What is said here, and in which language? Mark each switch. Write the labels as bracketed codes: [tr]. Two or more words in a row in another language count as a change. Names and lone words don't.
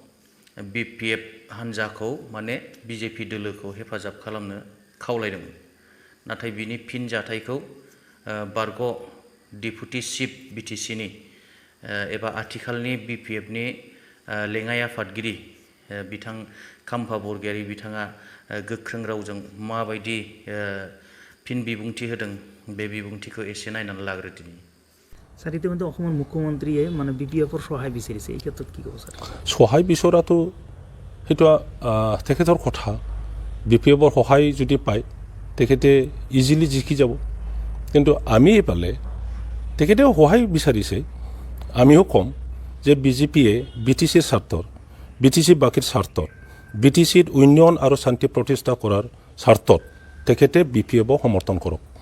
[brx] BPF हान्जाखौ माने बिजेपि दोलोखौ हेफाजाब खालामनो खावलायदोंमोन नाथाय बिनि फिन जाथायखौ बारग' [en] deputy chief [brx] बिटिसिनि एबा आथिखालनि BPFनि लेङाइ आफादगिरि बिथां खाम्फा बरगयारी बिथाङा गोख्रों रावजों माबायदि फिन बिबुंथि होदों बे बिबुंथिखौ एसे नायनानै लाग्रोदिनि। [as] স্যার ইতিমধ্যে অসমৰ মুখ্যমন্ত্ৰীয়ে মানে BPFৰ সহায় বিচাৰিছে এই ক্ষেত্ৰত কি ক'ব স্যাৰ? সহায় বিচৰাটো সেইটো তেখেতৰ কথা BPFৰ সহায় যদি পায় তেখেতে ইজিলি জিকি যাব কিন্তু আমি এইফালে তেখেতেও সহায় বিচাৰিছে আমিও কম যে বিজেপিয়ে BTCৰ স্বাৰ্থৰ BTC-বাকীৰ স্বাৰ্থত BTCত উন্নয়ন আৰু শান্তি প্ৰতিষ্ঠা কৰাৰ স্বাৰ্থত তেখেতে BPFক সমৰ্থন কৰক।